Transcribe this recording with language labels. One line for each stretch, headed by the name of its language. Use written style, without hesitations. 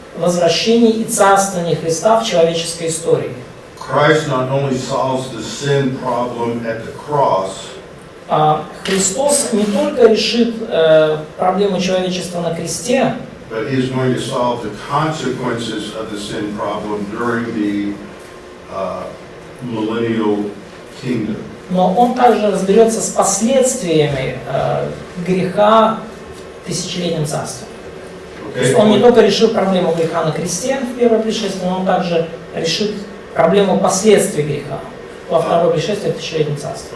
Russian: возвращении и царствовании Христа в человеческой истории.
English: Christ not only solves the sin problem at the cross,
Russian: Христос не только решит проблему человечества на кресте,
English: but He is going to solve the consequences of the sin problem during the millennial kingdom.
Russian: но Он также разберется с последствиями греха в тысячелетнем царстве. То есть Он не только решил проблему греха на кресте в первое пришествие, но Он также решит проблему последствий греха во второе пришествие в тысячелетнем царстве.